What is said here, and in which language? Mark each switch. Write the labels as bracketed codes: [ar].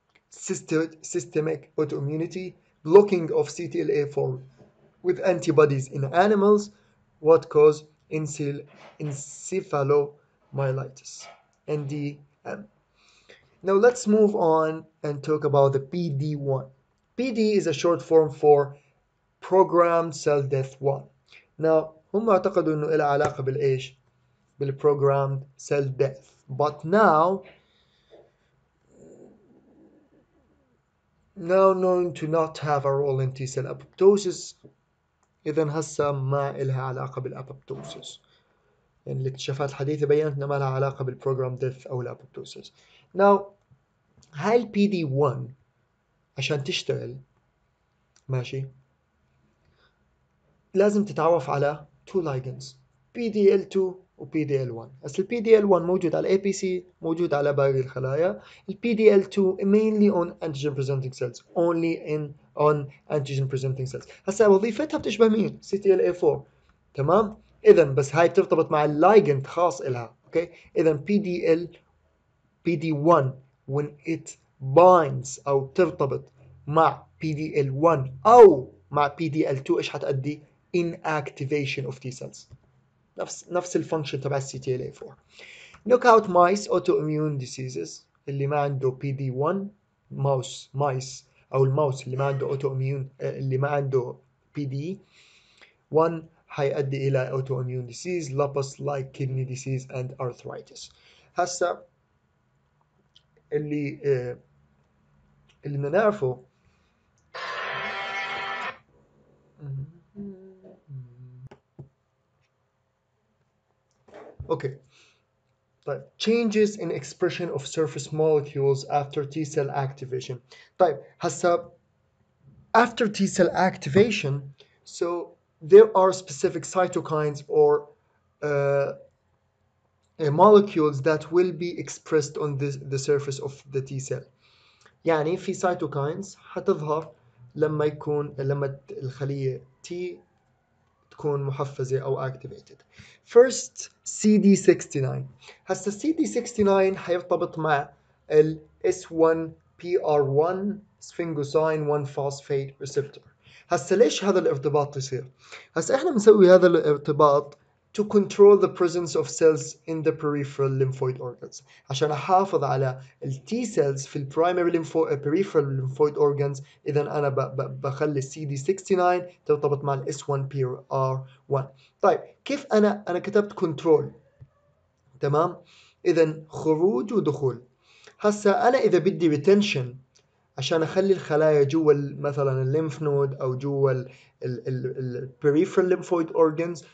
[en] Systemic autoimmunity, blocking of CTLA4 with antibodies in animals, what cause encephalomyelitis, NDM. Now let's move on and talk about the PD1. PD is a short form for programmed cell death 1. [ar] Now هم اعتقدوا انه إلها علاقة بالإيش؟ بالprogrammed cell death. [en] But now known to not have a role in T cell apoptosis. [ar] إذا هسه ما إلها علاقة بالأبوبتوسيس، يعني الاكتشافات الحديثة بيّنت إنها ما لها علاقة بالبروجرام ديث أو الأبوبتوسيس. Now هاي ال PD1 عشان تشتغل ماشي لازم تتعرف على two ligands PDL2 و PDL1. هسه ال PDL1 موجود على APC، موجود على باقي الخلايا. [en] ال PDL2 mainly on antigen presenting cells، only on antigen presenting cells. [ar] هسه وظيفتها بتشبه مين؟ CTLA4 تمام؟ إذا بس هاي بترتبط مع اللايجند خاص إلها. اوكي إذا PD1 [en] when it binds [ar] أو ترتبط مع PDL1 أو مع PDL2 إيش حتأدي؟ [en] inactivation of T cells. [ar] نفس الفانكشن تبع السي تي ال 4. [en] knockout mice autoimmune diseases [ar] اللي ما عنده PD1 مايس او الماوس اللي ما عنده autoimmune اللي ما عنده PD1 حيؤدي الى autoimmune disease [en] lupus like kidney disease and arthritis. [ar] هسا اللي بدنا نعرفه اوكي طيب [en] changes in expression of surface molecules after T cell activation. طيب هسا after T cell activation, so there are specific cytokines or molecules that will be expressed on the surface of the T cell. [ar] يعني في cytokines حتظهر لما الخلية T تكون محفزة أو activated. [en] First CD69. [ar] هسا CD69 حيرتبط مع ال S1PR1 sphingosine 1 phosphate receptor. هسا ليش هذا الارتباط يصير؟ هسا احنا بنسوي هذا الارتباط [en] to control the presence of cells in the peripheral lymphoid organs، [ar] عشان احافظ على ال T cells في ال peripheral lymphoid organs. اذا انا بخلي ال CD69 ترتبط مع ال S1PR1. طيب كيف انا كتبت control تمام؟ اذا خروج ودخول. هسا انا اذا بدي retention عشان اخلي الخلايا جوا مثلا الليمف نود او جوا البريفرال lymphoid organs.